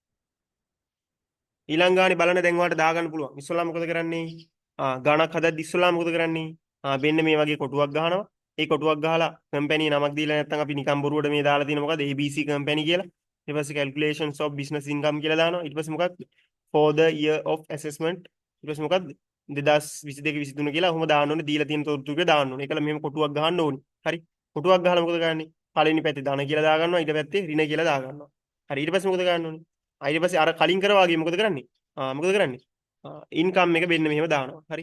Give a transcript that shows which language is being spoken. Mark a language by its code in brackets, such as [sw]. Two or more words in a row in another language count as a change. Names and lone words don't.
[si] ඊළඟ ගානේ බලන්න දැන් ඔයාලට දාගන්න පුළුවන්. ඉස්සෙල්ලා මොකද කරන්නේ? ගානක් හදද්දි ඉස්සෙල්ලා මොකද කරන්නේ? මෙන්න මේ වගේ කොටුවක් ගහනවා. ඒ කොටුවක් ගහලා කම්පැනි නමක් දීලා නැත්නම් අපි නිකන් බොරුවට මේ දාලා තියෙන මොකද ABC කම්පැනි කියලා. ඊට පස්සේ [en] calculations of business income [si] කියලා දානවා. ඊට පස්සේ මොකක්ද? [en] for the year of assessment. [si] ඊට පස්සේ මොකක්ද? 2022 23 කියලා ඔහොම දාන්න ඕනේ. දීලා තියෙන තොරතුරු ටික දාන්න ඕනේ. ඒකල මෙහෙම කොටුවක් ගහන්න ඕනේ. හරි. කොටුවක් ගහලා මොකද කරන්නේ? පළවෙනි පැත්තේ ධන කියලා දා ගන්නවා. ඊට පැත්තේ ඍණ කියලා දා ගන්නවා. හරි. ඊට පස්සේ මොකද ගන්න ඕනේ? ඊට පස්සේ අර කලින් කරා වගේ මොකද කරන්නේ? මොකද කරන්නේ? ඉන්කම් එක මෙන්න මෙහෙම දානවා. හරි.